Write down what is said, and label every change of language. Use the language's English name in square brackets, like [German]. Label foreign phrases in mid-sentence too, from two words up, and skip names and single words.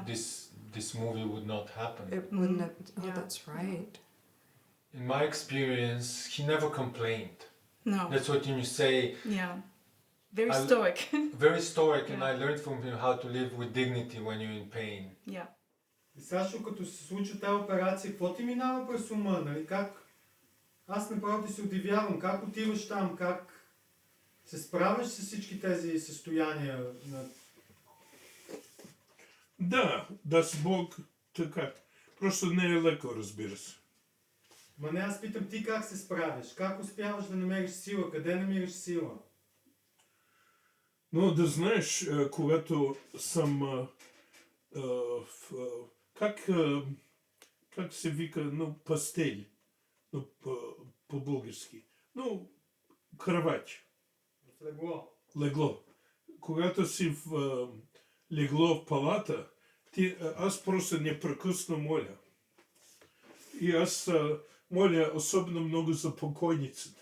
[English] this movie would not happen. It wouldn't have. Oh, that's right. In my experience, he never complained. No. That's what you say. Yeah. Very stoic. Very stoic, and I learned from him how to live with dignity when you're in pain. Yeah. [Bulgarian] И Сашо, като се случи тази операция, какво ти минава през ума, нали? Как? Аз направо ти се удивявам, как отиваш там, как се справяш с всички тези състояния на... Да, [Russian] даст Бог [Bulgarian] така. Просто не е леко, разбира се. Ма не, аз питам ти как се справяш, как успяваш да намериш сила, къде намираш сила? Но да знаеш, когато съм как се вика, [Russian] ну, пастели, ну, [Bulgarian] по-български, ну, кравати. В легло. Легло. Когато си в легло в палата, аз просто непрекъсно моля. И аз моля особено много за покойниците.